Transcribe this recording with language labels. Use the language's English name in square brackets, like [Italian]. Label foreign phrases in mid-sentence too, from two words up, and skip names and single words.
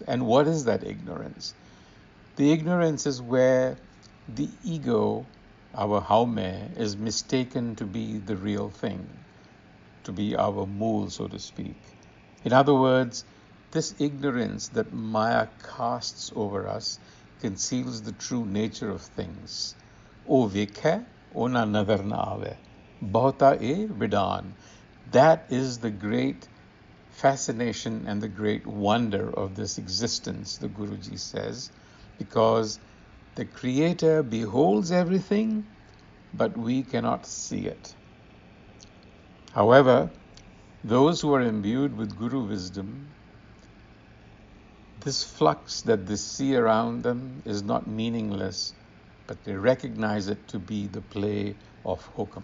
[English] And what is that ignorance? The ignorance is where the ego, our haume, is mistaken to be the real thing, to be our mool, so to speak. In other words, this ignorance that Maya casts over us conceals the true nature of things. [Punjabi] ਓ ਵਿਖੇ, ਓਨਾ ਨਜ਼ਰ ਨਾ ਆਵੇ. ਬਹੁਤਾ ਏ ਵਿਡਾਣ. [English] That is the great fascination and the great wonder of this existence, the Guruji says, because the Creator beholds everything, but we cannot see it. However, those who are imbued with Guru wisdom, this flux that they see around them is not meaningless, but they recognize it to be the play of Hukam.